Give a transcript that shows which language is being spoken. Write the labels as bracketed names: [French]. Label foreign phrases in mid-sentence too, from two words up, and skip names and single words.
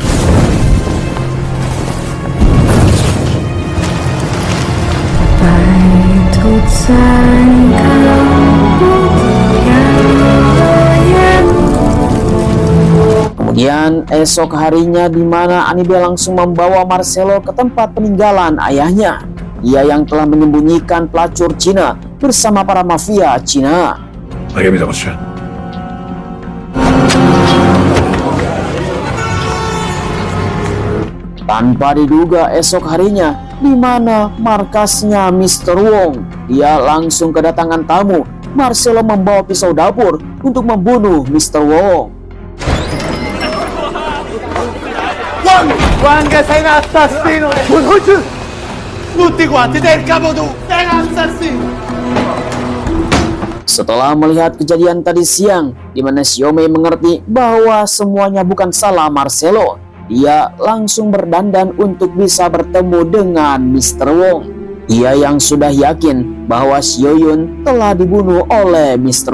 [Indonesian] Kemudian esok harinya, di mana Hannibal langsung membawa Marcelo ke tempat peninggalan ayahnya. Dia yang telah menyembunyikan pelacur Cina bersama para mafia Cina. [Italian] Ma che mi sta facendo? [Indonesian] Tanpa diduga esok harinya, di mana markasnya Mr. Wong, dia langsung kedatangan tamu. Marcelo membawa pisau dapur untuk membunuh Mr. Wong. [Italian] Wang, che sei un assassino! Tutti quanti, te il capo tu! Sei un assassino! [Indonesian] Setelah melihat kejadian tadi siang, di mana Xiaomei mengerti bahwa semuanya bukan salah Marcelo, dia langsung berdandan untuk bisa bertemu dengan Mr. Wong. Dia yang sudah yakin bahwa Xiaoyun telah dibunuh oleh Mr.